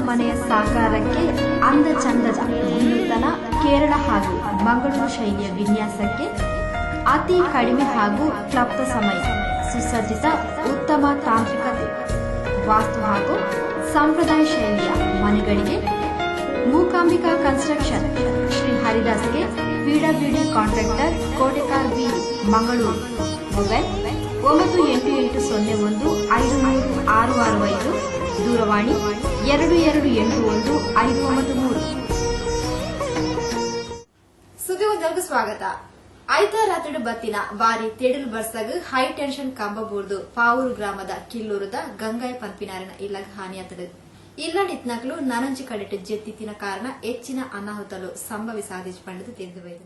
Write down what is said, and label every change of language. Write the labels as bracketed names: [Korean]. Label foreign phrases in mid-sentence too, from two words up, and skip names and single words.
[Kannada] ಮನೆಯ ಸಾಕಾರಕ್ಕೆ ಅಂದ ಚಂದದ ವಿನೂತನ ಕೇರಳ ಹಾಗೂ ಮಂಗಳೂರು ಶೈಲಿಯ ವಿನ್ಯಾಸಕ್ಕೆ ಅತಿ ಕಡಿಮೆ ಹಾಗೂ ಕ್ಲಪ್ತ ಸಮಯ ಸುಸಜ್ಜಿತ ಉತ್ತಮ ತಾಂತ್ರಿಕತೆ ವಾಸ್ತು ಹಾಗೂ ಸಂಪ್ರದಾಯ ಶೈಲಿಯ ಮನೆಗಳಿಗೆ ಮೂಕಾಂಬಿಕಾ ಕನ್ಸ್ಟ್ರಕ್ಷನ್ ಶ್ರೀ ಹರಿದಾಸ್ಗೆ [English] PWD contractor [Kannada] ಕೋಟೆಕಾರ್ ಬಿ ಮಂಗಳೂರು. ಮೊಬೈಲ್ 9880153665 ದೂರವಾಣಿ 22815993. ಸುದ್ದಿ ಒಂದಕ್ಕೆ ಸ್ವಾಗತ. [Tulu] ಐತಾರ ರಾತ್ರಿ ಬತ್ತಿನ ಬಾರಿ ತೇಡಲು ಬರ್ಸಾಗ [English] high tension [Tulu] ಕಂಬ ಬೂರ್ದು ಪಾವೂರು ಗ್ರಾಮದ ಕಿಲ್ಲೂರದ ಗಂಗಾಯ ಪಂಪಿನಾರಿನ ಇಲ್ಲಗ ಹಾನಿಯಾತದು. ಇಲ್ಲಡಿತ್ನಕ್ಲು ನನಂಜಿ ಕಡೆಟ್ ಜೆತ್ತಿನ ಕಾರಣ ಹೆಚ್ಚಿನ ಅನಾಹುತಲು ಸಂಭವಿಸಾದಿಜ್ ಪಂಡದು ತಿಳಿದು ಬೈದಲು.